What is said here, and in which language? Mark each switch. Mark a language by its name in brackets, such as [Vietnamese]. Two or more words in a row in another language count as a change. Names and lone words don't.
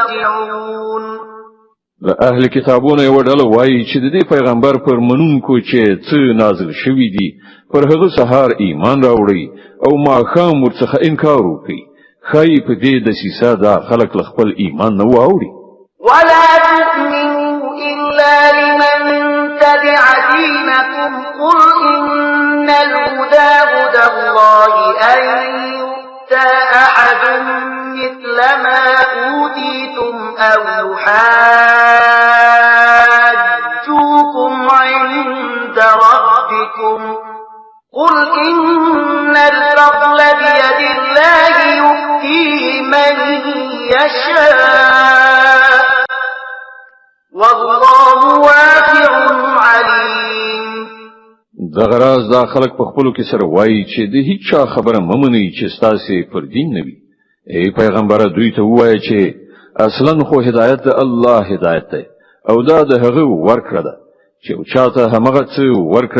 [Arabic] راجعون [Pashto] له اهل کتابونه یو ډله وایي چې د دې پیغمبر پر منونکو چې څه نازل شوی دي پر هغه سهار ایمان راوړي او ماښام ورڅخه انکار وکړي خای په دې د سیسا دا خلق خپل ایمان نه واوري [Arabic] ولا تؤمنوا إلا لمن تبع دينكم قل إن الهدى هدى الله أن يؤتى أحد مثل ما أوتيتم أو يحاجوكم عند ربكم قل إن الفضل بيد الله يؤتيه من يشاء والله واسع عليم [Pashto] دغه راز دا خلق په خپلو کې سره وایي چې د هیڅ چا خبره ممنئ چې ستاسو پر دین نه وي ای پیغمبر دوی ته وایي چې اصلا خو هدایت د الله هدایت ده او دا د هغه ورکړه ده چې چاته همغه څه ورکړی